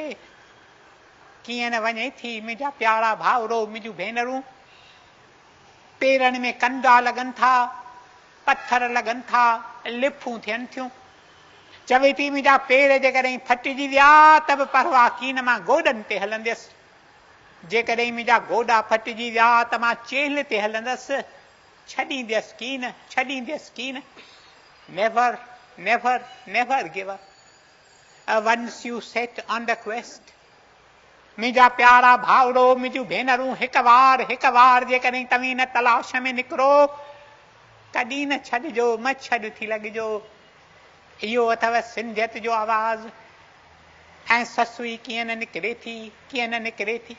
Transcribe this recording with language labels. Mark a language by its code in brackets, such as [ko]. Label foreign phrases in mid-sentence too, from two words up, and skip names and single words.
[sd] कीअं न वञे थी मुंहिंजा प्यारा भाउरो, मुंहिंजूं भेनरूं, पेरनि में कंडा लॻनि था, पत्थर लॻनि था, लिफूं थियनि थियूं। चवे थी मुंहिंजा पेर जेकॾहिं फटिजी विया त बि परवाह कीन, मां गोॾनि ते हलंदसि, जेकॾहिं मुंहिंजा गोॾा फटिजी विया त मां चेल्ह ते हलंदसि, छॾींदसि कीन, छॾींदसि कीन। [en] Never, never, never give up once you set on the quest. [sd] मुंहिंजा प्यारा भाउरो, मुंहिंजूं भेनरूं, हिकु वार जेकॾहिं तव्हीं न तलाश में निकिरो, कॾहिं न छॾिजो, मच्छर थी लॻिजो। इहो अथव सिंधियत जो आवाज़। ऐं ससुई कीअं न निकिरे थी, कीअं न निकिरे थी।